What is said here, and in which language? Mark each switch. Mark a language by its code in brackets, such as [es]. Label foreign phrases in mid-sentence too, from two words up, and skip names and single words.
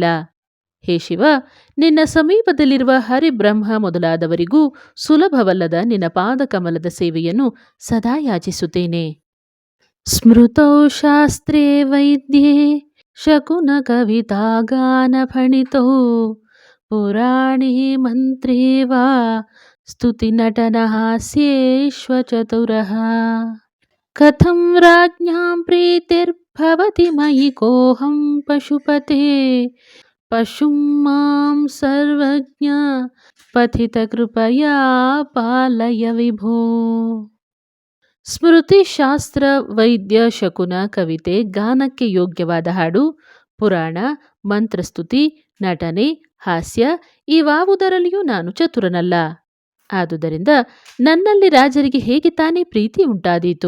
[kn] ಹೇ ಶಿವ, ನಿನ್ನ ಸಮೀಪದಲ್ಲಿರುವ ಹರಿಬ್ರಹ್ಮ ಮೊದಲಾದವರಿಗೂ ಸುಲಭವಲ್ಲದ ನಿನ್ನ ಪಾದಕಮಲದ ಸೇವೆಯನ್ನು ಸದಾ ಯಾಚಿಸುತ್ತೇನೆ. [sa] ಸ್ಮೃತೌ ಶಾಸ್ತ್ರೇ ವೈದ್ಯೇ ಶಕುನ ಕವಿತಾ ಗಾನ ಫಣಿತೌ ಪುರಾಣೇ ಮಂತ್ರೇ ವಾ ಸ್ತುತಿ ನಟನ ಹಾಸ್ಯೇಶ್ವಚತುರಃ. ಕಥಂ ರಾಜ್ಞಾಂ ಪ್ರೀತಿರ್ಭವತಿ ಮಯಿ ಕೋಹಂ ಪಶುಪತೆ ಪಶುಂ ಮಾಂ ಸರ್ವಜ್ಞ ಪಥಿತ ಕೃಪಯಾ ಪಾಲಯ ವಿಭೋ. [kn] ಸ್ಮೃತಿ, ಶಾಸ್ತ್ರ, ವೈದ್ಯ, ಶಕುನ, ಕವಿತೆ, ಗಾನಕ್ಕೆ ಯೋಗ್ಯವಾದ ಹಾಡು, ಪುರಾಣ, ಮಂತ್ರಸ್ತುತಿ, ನಟನೆ, ಹಾಸ್ಯ ಇವಾವುದರಲ್ಲಿಯೂ ನಾನು ಚತುರನಲ್ಲ. ಆದುದರಿಂದ ನನ್ನಲ್ಲಿ ರಾಜರಿಗೆ ಹೇಗೆ ತಾನೇ ಪ್ರೀತಿ ಉಂಟಾದೀತು?